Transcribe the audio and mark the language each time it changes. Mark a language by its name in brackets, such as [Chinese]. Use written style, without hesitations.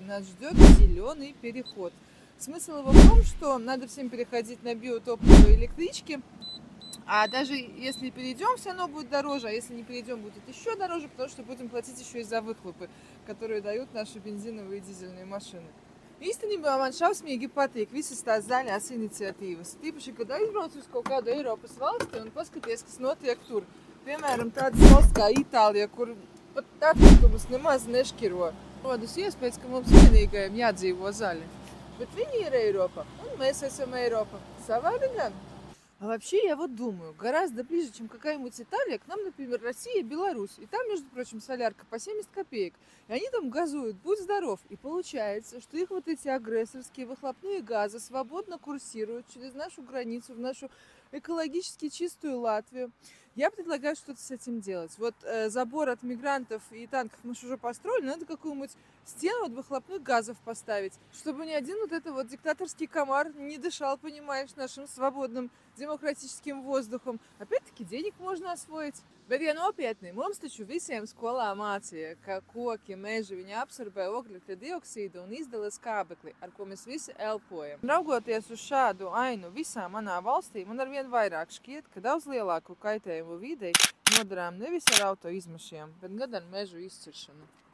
[Russian] Нас ждет зеленый переход. Смысл его в том, что надо всем переходить на биотопливо и электрички. А даже если перейдем, все равно будет дороже, а если не перейдем, будет еще дороже, потому что будем платить еще и за выхлопы, которые дают наши бензиновые и дизельные машины. [Latvian] Īstenībā man šausmīgi patīk visas tās zaļās iniciatīvas. Tīpaši, kad aizbrauc uz kaut kādu Eiropas valsti un paskaties, kas notiek tur. Piemēram, tādas valsts kā Itālija, kur pat atkritumus nemaz nešķiro. Rodas iespējas, ka mums vienīgajiem jādzīvo zaļi. Bet viņi ir Eiropa, un mēs esam Eiropa. Savādi gan. [Russian] А вообще, я вот думаю, гораздо ближе, чем какая-нибудь Италия, к нам, например, Россия и Беларусь. И там, между прочим, солярка по 70 копеек. И они там газуют, будь здоров. И получается, что их вот эти агрессорские выхлопные газы свободно курсируют через нашу границу в нашу экологически чистую Латвию. Я предлагаю что-то с этим делать. Вот забор от мигрантов и танков мы же уже построили, надо какую-нибудь стену от выхлопных газов поставить, чтобы ни один вот этот вот диктаторский комар не дышал, понимаешь, нашим свободным демократическим воздухом. Опять-таки денег можно освоить. [Latvian] Bet, ja nopietni, mums taču visiem skolā mācīja, ka koki, meži, viņi absorbē ogļu dioksīdu un izdala skābekli, ar ko mēs visi elpojam. Raugoties uz šādu ainu visā manā valstī, man arvien vairāk šķiet, ka daudz lielāku kaitējumu videi nodarām nevis ar auto izmešiem, bet gan ar mežu izciršanu.